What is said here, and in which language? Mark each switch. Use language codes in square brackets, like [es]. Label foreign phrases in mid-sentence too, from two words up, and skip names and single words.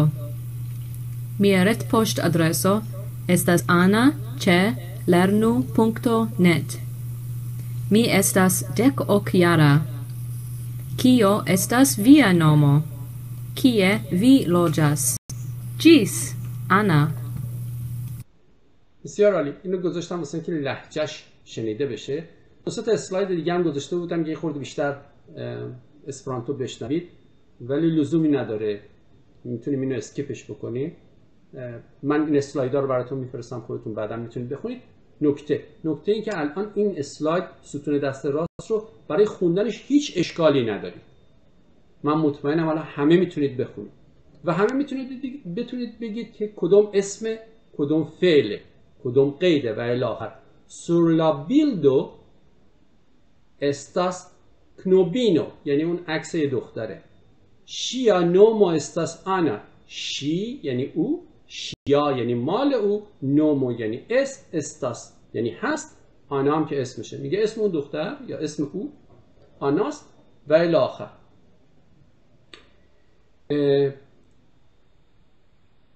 [eo] Mia retpoŝtadreso estas ana@lernu.net. Mi estas 10-jara. Kio estas via nomo? Kie vi loĝas? Ĝis, Ana. [fa] بسیار عالی. اینو گذاشتم واسه اینکه لهجه‌اش شنیده بشه. دو تا اسلاید دیگه هم گذاشته بودم که یه خورده بیشتر اسپرانتو بشنوید ولی لزومی نداره. میتونیم اینو اسکیپش بکنیم. من این اسلایدها رو براتون میفرستم، خودتون بعدا میتونید بخونید. نکته این که الان این اسلاید ستون دست راست رو برای خوندنش هیچ اشکالی ندارید. من مطمئنم حالا همه میتونید بخونید و همه میتونید بتونید بگید که کدوم اسم، کدوم فعله، کدوم قیده و الی آخر. [eo] sur la bildo estas knobino [fa] یعنی اون عکس یه دختره. [eo] Ŝia nomo estas Ana [fa] شی یعنی او، شیا یعنی مال او، نومو یعنی استاس یعنی هست، آنا هم که اسمشه. میگه اسم اون دختر یا اسم او آناست و الی آخر.